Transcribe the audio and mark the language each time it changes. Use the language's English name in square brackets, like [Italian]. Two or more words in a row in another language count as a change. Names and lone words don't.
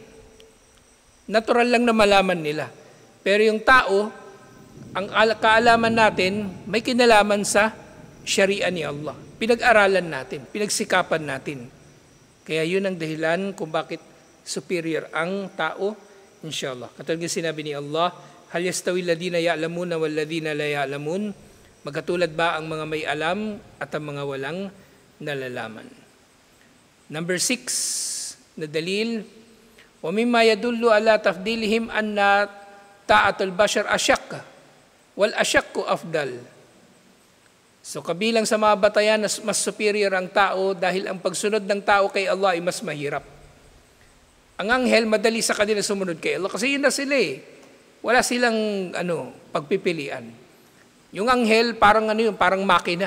[Filipino] Natural lang na malaman nila. Pero yung tao, ang kaalaman natin, may kinalaman sa syari'a ni Allah. Pinag-aralan natin, pinagsikapan natin. Kaya yun ang dahilan kung bakit superior ang tao, inshallah. Katulad ng sinabi ni Allah, [Arabic] هل يستوي الذين يعلمون والذين لا يعلمون? [Filipino] Magkatulad ba ang mga may alam at ang mga walang nalalaman? Number 6 na dalil, [Arabic] ومما يدل على تفضيلهم أن طاعة البشر أشق والأشق أفضل. [Filipino] So kabilang sa mga batayan, mas superior ang tao dahil ang pagsunod ng tao kay Allah ay mas mahirap. Ang anghel, madali sa kanila sumunod kay Allah kasi yun na sila eh. Wala silang pagpipilian. Yung anghel, parang parang makina.